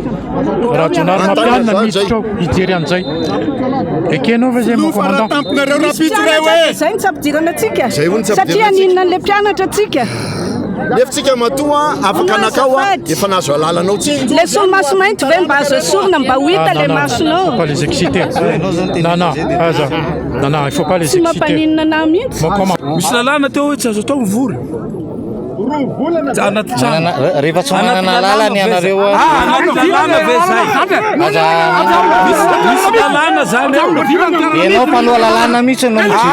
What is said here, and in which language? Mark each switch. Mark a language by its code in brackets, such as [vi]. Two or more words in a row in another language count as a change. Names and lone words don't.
[mg] hijery an'izay ekenao ve zay tamponareo rapitray hoe zay nitsapidirana atsika satria ninona an'le mpianatra atsika nefa matoa afaka anakao efa nazo alalanao tsika le somaso mainty ve mba azo esorina mba ho hita le masonao [fr] pas les exciter non il faut pas les [mg] tsy mampaninona na mihitsy misy lalàna teo hoe tsy azo atao mivory rehefa tsy manana lalany ianareo ve zay misy lalàna zany enao mpanoha lalàna mihitsy no